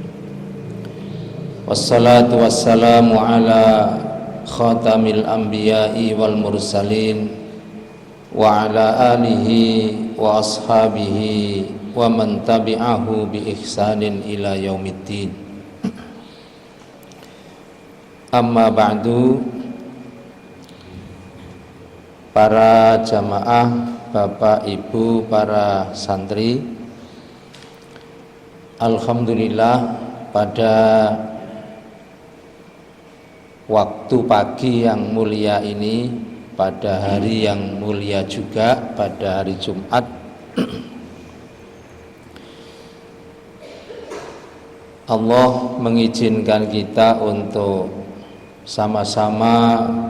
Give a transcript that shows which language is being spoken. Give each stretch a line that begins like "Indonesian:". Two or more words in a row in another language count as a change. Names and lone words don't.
Arabic: والصلاة والسلام على خاتم الأنبياء والمرسلين وعلى آله وأصحابه ومن تبعه بإحسان إلى يوم الدين. أما بعد.
Indonesian: Para jamaah, Bapak Ibu, para santri, alhamdulillah pada waktu pagi yang mulia ini, pada hari yang mulia juga, pada hari Jumat, Allah mengizinkan kita untuk sama-sama